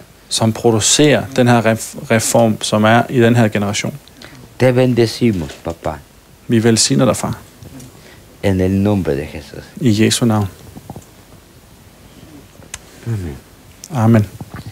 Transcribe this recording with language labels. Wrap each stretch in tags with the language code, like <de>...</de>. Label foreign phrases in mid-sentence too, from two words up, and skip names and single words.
<da>som producerer den her reform, som er i den her generation.</da> <es>Te bendecimos, papá,</es> <da>Vi velsigner dig, far,</da> <es>en el nombre de Jesús.</es> <da>i Jesu navn. Amen.</da>